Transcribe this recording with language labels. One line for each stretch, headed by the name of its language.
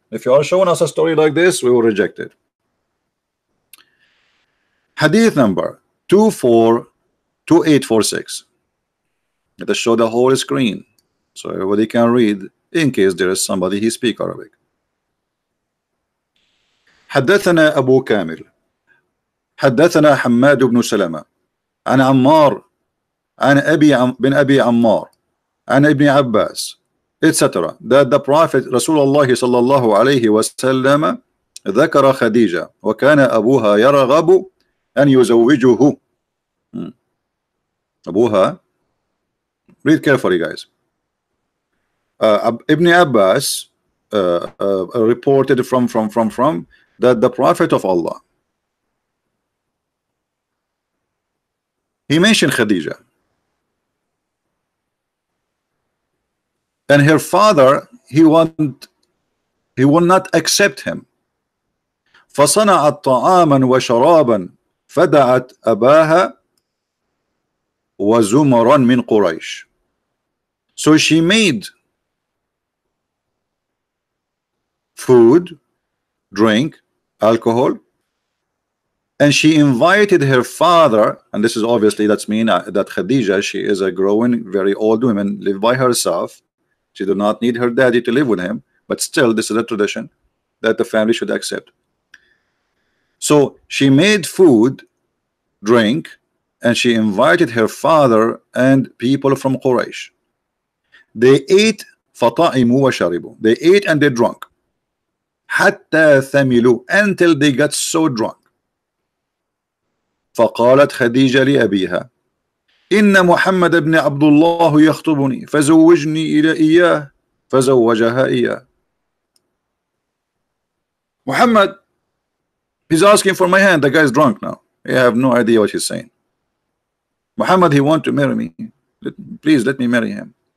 English: If you are showing us a story like this, we will reject it. Hadith number 242846. Let us show the whole screen so everybody can read, in case there is somebody who speaks Arabic.
Arabic: حدثنا أبو كامل حدثنا حماد بن سلمة عن عمار عن بن أبي عمار عن ابن عباس etc.
English: that the Prophet
Arabic: Rasulullah صلى الله عليه وسلم ذكر خديجة وكان أبوها يرغب أن يزوجه.
English: أبوها, read carefully guys. Ibn Abbas reported from that the Prophet of Allah, he mentioned Khadija, and her father, he will not accept him.
Arabic: فصنعت طعاما وشرابا فدعت أباها وزمرا من قريش.
English: So she made food, drink, alcohol, and she invited her father, and this is obviously, that's mean that Khadija, she is a growing, very old woman, live by herself. She do not need her daddy to live with him, but still this is a tradition that the family should accept. So she made food, drink, and she invited her father and people from Quraysh. They ate
Arabic: فطعموا وشربوا.
English: They ate and they drank.
Arabic: حتى ثملوا,
English: until they got so drunk.
Arabic: فقالت خديجة لأبيها إن محمد بن عبد الله يخطبني فزوجني إلى إياه فزوجها إياه.
English: Muhammad, he's asking for my hand. The guy's drunk now. I have no idea what he's saying. Muhammad, he want to marry me. Please let me marry him.